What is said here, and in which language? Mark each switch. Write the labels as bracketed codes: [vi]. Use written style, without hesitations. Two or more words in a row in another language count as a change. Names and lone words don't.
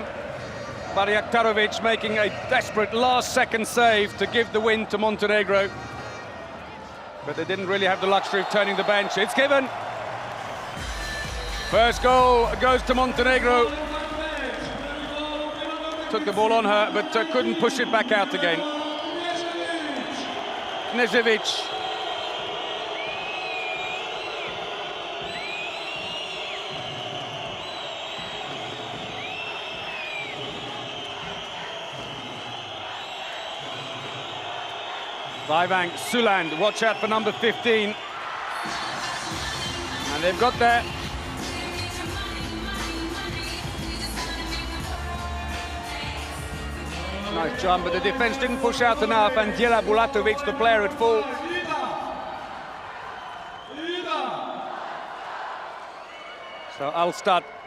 [en] Barjaktarovic making a desperate last-second save to give the win to Montenegro. But they didn't really have the luxury of turning the bench. It's given. First goal goes to Montenegro. Took the ball on her, but couldn't push it back out again. Knežević. Breivang, Suland, watch out for number 15. And they've got there. Nice jump, but the defense didn't push out enough, and Djela Bulatovic, the player at full. So Alstad.